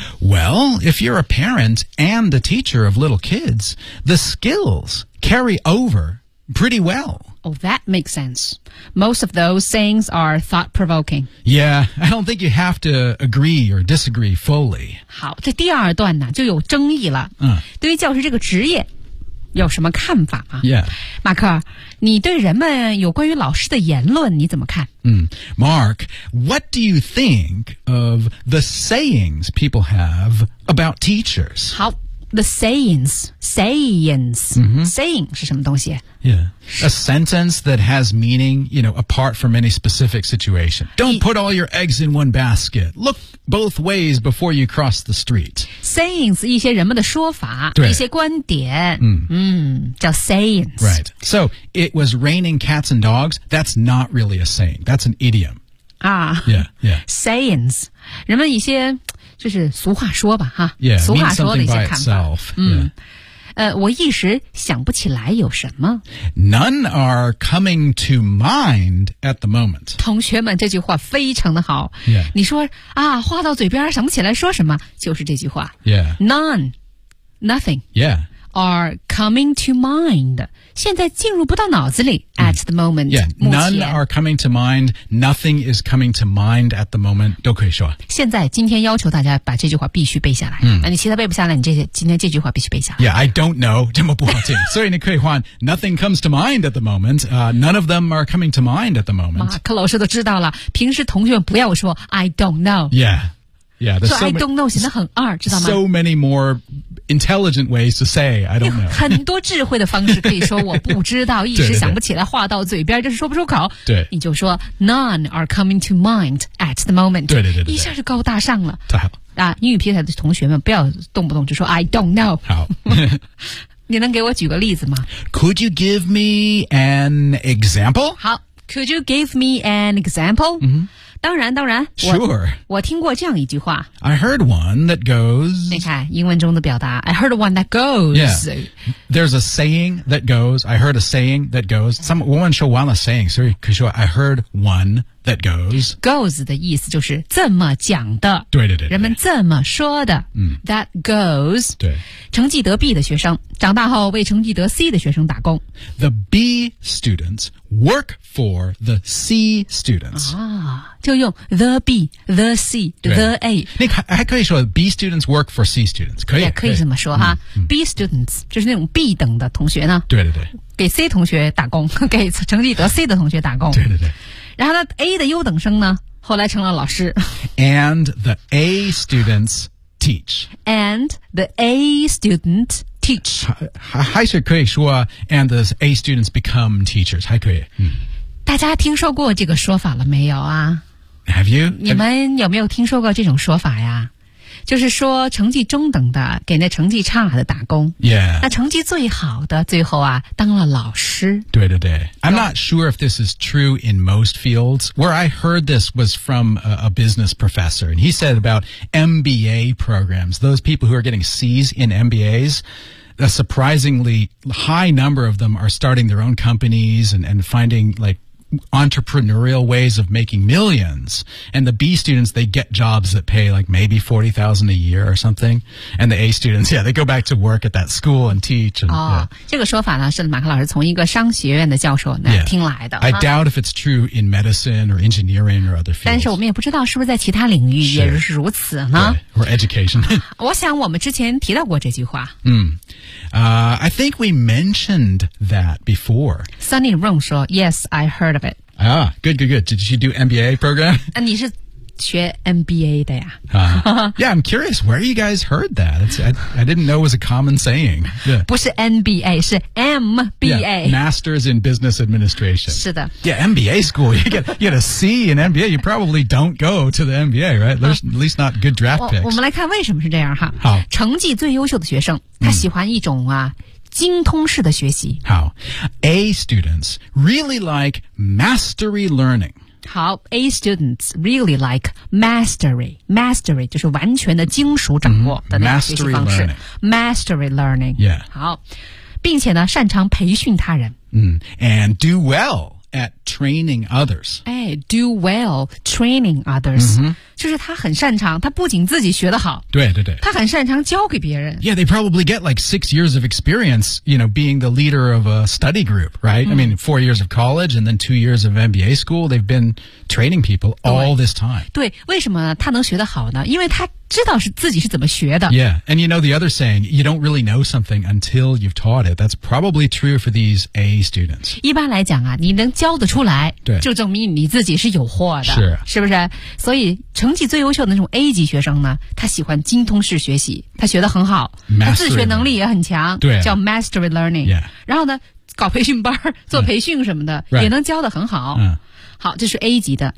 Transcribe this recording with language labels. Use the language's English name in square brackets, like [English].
[English] Well, if you're a parent and a teacher of little kids, the skills carry over pretty well. Oh, that makes sense. Most of those sayings are thought-provoking. Yeah, I don't think you have to agree or disagree fully. [Chinese] 好，这第二段呢就有争议了。对于教师这个职业有什么看法吗 [English] ？Yeah, [Chinese] 马克，你对人们有关于老师的言论你怎么看？ [English] Mark, what do you think of the sayings people have about teachers? [Chinese] 好， [English] the sayings. Sayings.、 Mm-hmm. [Chinese] Saying 是什么东西 [English] Yeah. A sentence that has meaning, you know, apart from any specific situation. Don't put all your eggs in one basket. Look both ways before you cross the street. [Chinese] Sayings, 一些人们的说法对一些观点、 mm. 嗯叫 sayings. [English] Right. So, it was raining cats and dogs. That's not really a saying. That's an idiom. Ah. Yeah, yeah. Sayings. [Chinese] 人们一些就是俗话说吧哈 [English] yeah, [Chinese] 俗话说的一些看法、 [English] yeah. [Chinese] 我一时想不起来有什么 [English] None are coming to mind at the moment [Chinese] 同学们这句话非常的好、 [English] yeah. [Chinese] 你说啊话到嘴边想不起来说什么就是这句话、 [English] yeah. None Nothing、 yeah. Are coming to mind [Chinese] 现在进入不到脑子里、 [English] mm. at the moment、 yeah. None are coming to mind Nothing is coming to mind at the moment [Chinese] 都可以说现在今天要求大家把这句话必须背下来、 mm. 那你其他背不下来你这今天这句话必须背下来 [English] Yeah, I don't know [Chinese] 这么不好听所以你可以换 [English] Nothing comes to mind at the moment、None of them are coming to mind at the moment [Chinese] 马克老师都知道了平时同学们不要说 [English] I don't know YeahYeah, so I don't know [Chinese] 显得很二知道吗 [English] So many more intelligent ways to say I don't know [Chinese] 很多智慧的方式可以说我不知道一时想不起来话到嘴边就是说不出口对你就说 [English] None are coming to mind at the moment [Chinese] 对对 对, 对一下就高大上了太好、英语平台的同学们不要动不动就说 [English] I don't know [Chinese] 好你能给我举个例子吗 [English] Could you give me an example? [Chinese] 好 [English] Could you give me an example?、 Mm-hmm. [Chinese] 当然当然 [English] Sure. [Chinese] 我听过这样一句话 [English] I heard one that goes [Chinese] 你看英文中的表达 [English] I heard one that goes Yeah. There's a saying that goes I heard a saying that goes Some, [Chinese] 我们说 [English] one saying 所以可以说 I heard one that goes Goes [Chinese] 的意思就是这么讲的对对 对, 对人们这么说的、嗯、 [English] That goes [Chinese] 对成绩得 B 的学生长大后为成绩得 C 的学生打工 [English] The B students work for the C students [Chinese] 啊就用 [English] the B, the C, the A [Chinese] 你还可以说 [English] B students work for C students [Chinese] 可以也可以这么说哈、嗯、B students 就是那种 B 等的同学呢对对对给 C 同学打工给成绩得 C 的同学打工对对对然后呢 A 的优等生呢后来成了老师 [English] And the A students teach And the A student teach [Chinese] 还是可以说 [English] And the A students become teachers [Chinese] 还可以、嗯大家听说过这个说法了没有啊 [English] Have you? [Chinese] 你们有没有听说过这种说法呀就是说成绩中等的给那成绩差的打工 [English] Yeah [Chinese] 那成绩最好的最后啊当了老师对对对 [English] I'm not sure if this is true in most fields Where I heard this was from a business professor And he said about MBA programs Those people who are getting C's in MBAsA surprisingly high number of them are starting their own companies and finding like entrepreneurial ways of making millions. And the B students, they get jobs that pay like maybe $40,000 a year or something. And the A students, yeah, they go back to work at that school and teach. And,、 [Chinese] 哦 [English] yeah. [Chinese] 这个说法呢是马克老师从一个商学院的教授那听来的。 [English] Yeah. I doubt if it's true in medicine or engineering or other fields. [Chinese] 但是我们也不知道是不是在其他领域也是如此呢 [English] yeah, Or education. [Chinese] 我想我们之前提到过这句话。 [English] I think we mentioned that before. Sunny Rong [Chinese] 说 [English] Yes, I heard of it. Ah, good, good, good. Did she do MBA program? [Chinese] 那你是学 MBA 的呀、 [English] Yeah, I'm curious. Where you guys heard that? I didn't know it was a common saying.、Yeah. [Chinese] 不是 MBA, 是 MBA. [English] Yeah, Masters in Business Administration. [Chinese] 是的。 [English] Yeah, MBA school. You get a C in MBA. You probably don't go to the MBA, right? There's at least not good draft picks. [Chinese] 我们来看为什么是这样哈。好。成绩最优秀的学生他喜欢一种啊、精通式的学习。好。 [English] A students really like mastery learning. [Chinese] 好 [English] A students really like mastery Mastery [Chinese] 就是完全的精熟掌握的那个学习方式 [English] Mastery learning Yeah [Chinese] 好并且呢擅长培训他人、 [English] And do well at training others [Chinese] 哎 [English] Do well training others、 mm-hmm. [Chinese] 就是他很擅长他不仅自己学得好对对对他很擅长教给别人 [English] Yeah they probably get like 6 years of experience You know being the leader of a study group Right、mm-hmm. I mean 4 years of college And then 2 years of MBA school They've been training people all this time [Chinese] 对为什么他能学得好呢因为他知道是自己是怎么学的 [English] Yeah and you know the other saying You don't really know something until you've taught it That's probably true for these A students [Chinese] 一般来讲啊你能教得出来对就证明你自己是有货的是是不是所以成成绩最优秀的那种 A 级学生呢，他喜欢精通式学习，他学得很好，他自学能力也很强，对， [English] 叫 mastery learning、 yeah. [Chinese] 然后呢搞培训班做培训什么的、 [English] right. [Chinese] 也能教得很好、好，这是 A 级的。